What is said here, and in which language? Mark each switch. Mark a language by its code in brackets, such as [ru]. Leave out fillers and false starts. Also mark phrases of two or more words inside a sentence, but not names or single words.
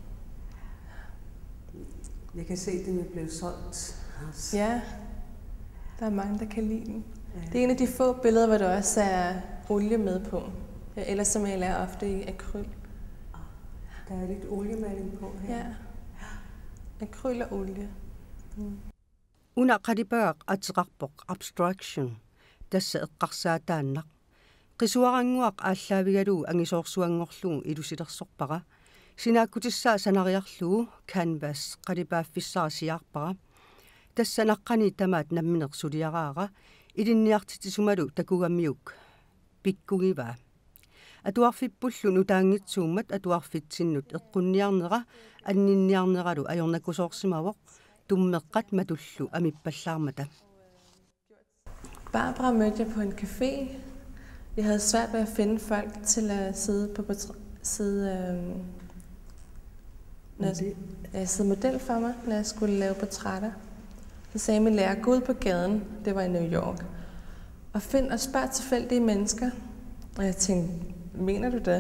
[da] Jeg kan se, at den er blevet solgt. Ja, der er mange, der kan lide den. Det er en af de få billeder, hvor der også er olie med på. Ellers så maler jeg ofte i akryl. Der er lidt oliemaling på her. Ja, akryl og olie. [kl] Una qalipaaq atiqarpoq abstraction tassa eqqarsaataannaq qisuaranguaq aallavigalugu angisoorsuangorlugu ilusilersorpara sinaakkutissaa sanariarlugu canvas qalipaaffissarasiaarpara tassa naqqani tamaat namminersuliaraara ilinniartitisumalu takugamiuk pikkugivaa atuarfippullu nutaangitsuummat atuarfitsinnut eqqunniarnera anninniarneralu ajornakusoorsimavoq tummeqqat matullu amippallaarmata. [da] Barbara mødte jeg på en café. Jeg havde svært ved at finde folk til at sidde sidde model for mig, når jeg skulle lave portrætter. Så sagde min lærer, gå ud på gaden, det var i New York, og find og spørg tilfældige mennesker, Og jeg tænkte, mener du det?